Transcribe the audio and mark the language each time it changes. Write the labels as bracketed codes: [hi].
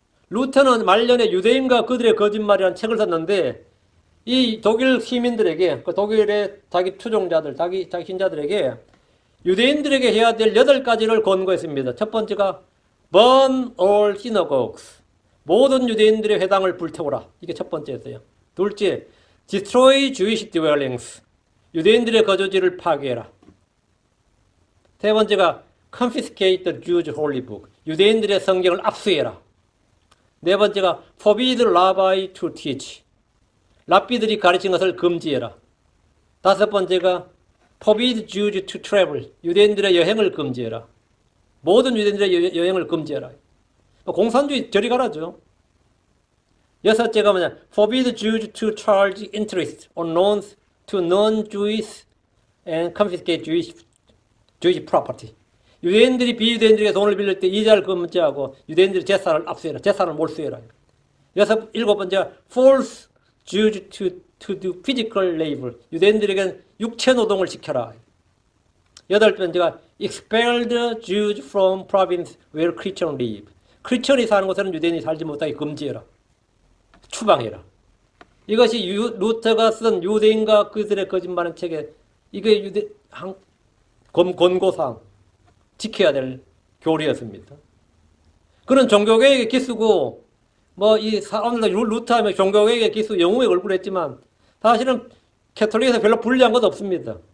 [ko] 루터는 말년에 유대인과 그들의 거짓말이라는 책을 썼는데 이 독일 시민들에게, 그 독일의 자기 추종자들, 자기 신자들에게 유대인들에게 해야 될 8가지를 권고했습니다. 첫 번째가 [en] burn all synagogues, [ko] 모든 유대인들의 회당을 불태워라. 이게 첫 번째였어요. 둘째, [en] destroy Jewish dwellings. [ko] 유대인들의 거주지를 파괴해라. 세 번째가 [en] confiscate the Jews' holy book. [ko] 유대인들의 성경을 압수해라. 네 번째가 [en] forbid rabbi to teach. [ko] 랍비들이 가르친 것을 금지해라. 다섯 번째가 [en] forbid Jews to travel. [ko] 유대인들의 여행을 금지해라. 모든 유대인들의 여행을 금지해라. 공산주의 저리 가라죠. 여섯째가 뭐냐? [en] forbid Jews to charge interest on loans to non-Jews and confiscate Jewish property. [ko] 유대인들이 비유대인들에게 돈을 빌릴 때 이자를 금지하고 유대인들의 재산을 압수해라. 재산을 몰수해라. 일곱 번째가 [en] force Jews to do physical labor. [ko] 유대인들에게 육체 노동을 시켜라. 여덟 번째가 [en] expel the Jews from province where Christians live. [ko] 크리스천이 사는 곳에는 유대인이 살지 못하게 금지해라. 추방해라. 이것이 루터가 쓴 유대인과 그들의 거짓말은 책에 이게 권고사항 지켜야 될 교리였습니다. 그는 종교개혁의 기수고 이 사람들도 루터하면 종교개혁의 기수 영웅에 얼굴했지만 사실은 캐톨릭에서 별로 불리한 것도 없습니다.